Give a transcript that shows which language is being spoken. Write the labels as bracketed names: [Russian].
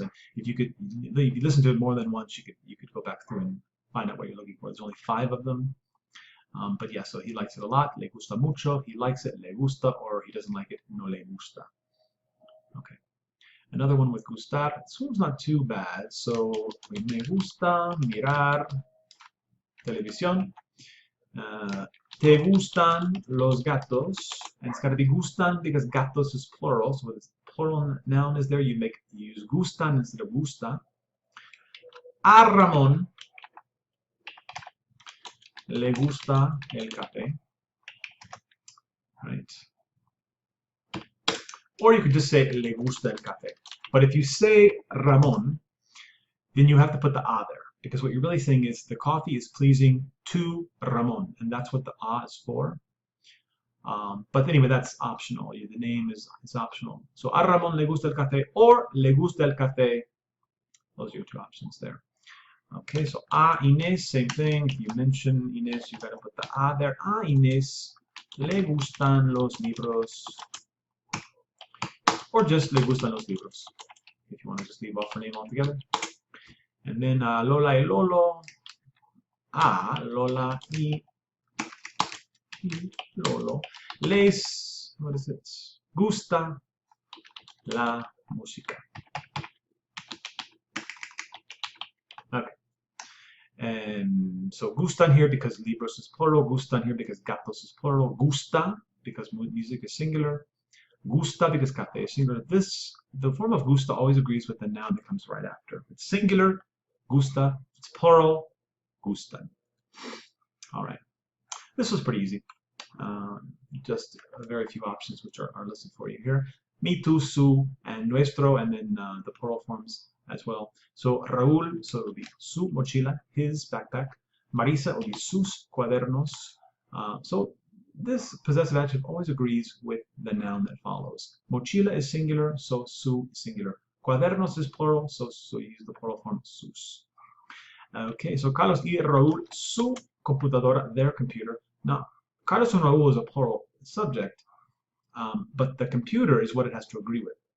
[English] And if you listen to it more than once, you could go back through and find out what you're looking for. There's only 5 of them. But yeah, so he likes it a lot. [Spanish] Le gusta mucho. [English] He likes it. [Spanish] Le gusta, [English] or he doesn't like it. [Spanish] No le gusta. [English] Okay. Another one with gustar. This one's not too bad. [Spanish] So me gusta mirar televisión. Te gustan los gatos. [English] And it's got to be gustan because gatos is plural. So when the plural noun is there, you use gustan instead of gusta. [Spanish] A Ramón le gusta el café. [English] Right. Or you could just say [Spanish] le gusta el café. [English] But if you say Ramón, then you have to put the a there. Because what you're really saying is the coffee is pleasing to Ramón. And that's what the a is for. But anyway, that's optional. The name is optional. [Spanish] So a Ramón le gusta el café or le gusta el café. [English] Those are your two options there. Okay, so a Inés, same thing. If you mention Inés, you gotta put the a there. [Spanish] A Inés le gustan los libros. Or just le gustan los libros. [English] If you want to just leave off her name altogether. And then Lola y Lolo. Lola y Lolo. [Spanish] Les, [English] what is it? [Spanish] Gusta la música. [English] Okay. And so gustan here because libros is plural. Gustan here because gatos is plural. Gusta because music is singular. Gusta because café is singular. The form of gusta always agrees with the noun that comes right after. If it's singular, gusta. If it's plural, gustan. All right. This was pretty easy. Just very few options which are listed for you here. Mi, tu, su, and nuestro, and then the plural forms as well. So Raúl, so it would be [Spanish] su mochila, [English] his backpack. Marisa would be [Spanish] sus cuadernos. [English] So this possessive adjective always agrees with the noun that follows. Mochila is singular, so su is singular. Cuadernos is plural, so you use the plural form sus. Okay, so Carlos y Raúl, [Spanish] su computadora, [English] their computer. Now, Carlos and Raúl is a plural subject, but the computer is what it has to agree with.